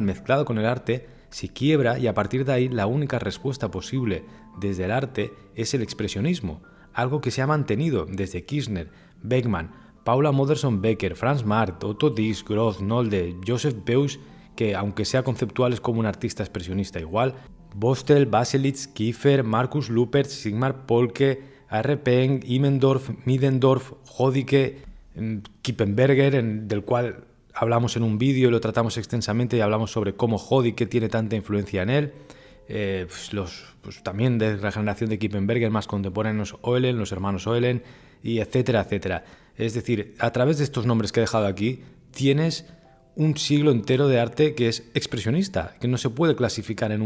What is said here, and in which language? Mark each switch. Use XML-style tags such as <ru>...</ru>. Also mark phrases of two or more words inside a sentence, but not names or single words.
<es>mezclada con el arte se quiebra y a partir de ahí la única respuesta posible desde el arte es el expresionismo, algo que se ha mantenido desde Kirchner, Beckmann, Paula Modersohn-Becker, Franz Marc, Otto Dix, Groth, Nolde, Joseph Beuys, que aunque sea conceptual es como un artista expresionista igual, Bostel, Baselitz, Kiefer, Markus Lupertz, Sigmar Polke, R. Peng, Immendorf, Middendorf, Hodicke, Kippenberger, del cual hablamos en un vídeo y lo tratamos extensamente y hablamos sobre cómo Hodicke tiene tanta influencia en él. También de la generación de Kippenberger más contemporáneos, Eulen, los hermanos Eulen, y etcétera, etcétera. Es decir, a través de estos nombres que he dejado aquí, tienes un siglo entero de arte que es expresionista, que no se puede clasificar en</es>